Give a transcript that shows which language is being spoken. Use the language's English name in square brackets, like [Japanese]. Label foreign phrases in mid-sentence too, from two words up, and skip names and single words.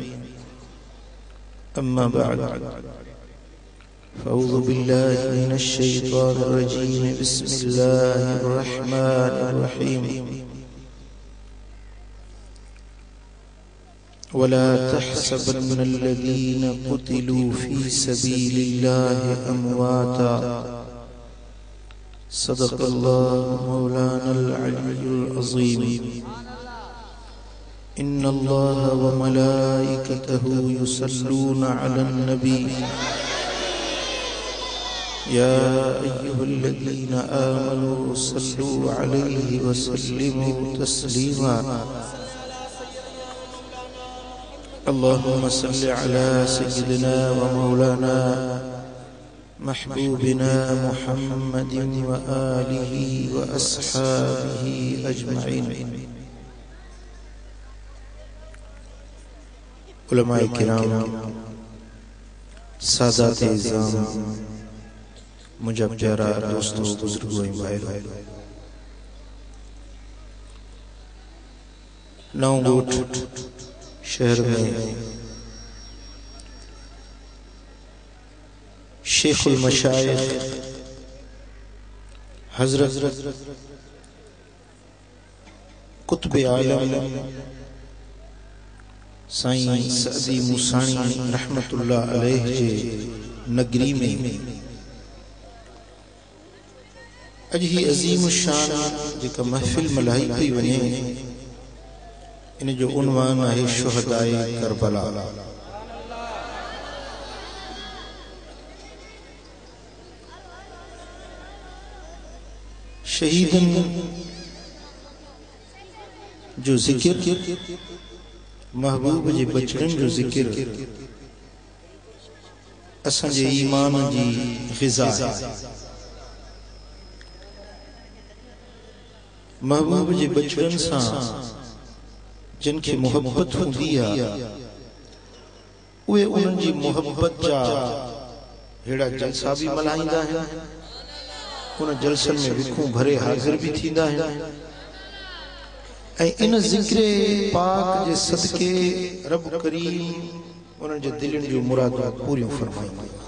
[Arabic] أما بعد فأعوذ بالله من الشيطان الرجيم بسم الله الرحمن الرحيم ولا تحسبن الذين قتلوا في سبيل الله أمواتا صدق الله مولانا العلي العظيم إن الله وملائكته يصلون على النبي يا أيها الذين آمنوا صلوا عليه وسلموا تسليما اللهم صل على سيدنا ومولانا حبيبنا محمد وآله وأصحابه أجمعين. [Urdu] علمائے کرام، ساداتِ عظام، مجھے پیارا دوستوں بزرگوں بھائیوں، نوگوٹ شہر میں شیخ المشائخ حضرت [Sindhi] कुतुब आलम साईं सदी मूसाणी [Arabic] رحمۃ اللہ علیہ [Sindhi] जे नगरी में अज ही अजीम शान जेका महफिल मल्हाई पई वञे इन जो उन्वान है शुहदाए करबला। शहीदन जो जिक्र महबूब जे बचड़न जो जिक्र असां जे ईमान जी ग़िज़ा है। महबूब जे बचड़न सां जिनके मोहब्बत होंदी है उहे उन्हनि जी मोहब्बत जा हेड़ा जलसा भी मल्हाईंदा आहिनि, उन जलसन में विखूं भरे हाज़िर भी थींदा आहिनि ऐं इन ज़िक्र पाक जे सदके रब करीम उन्हनि जे दिलनि जूं मुरादूं पूरियूं फरमाईंदा।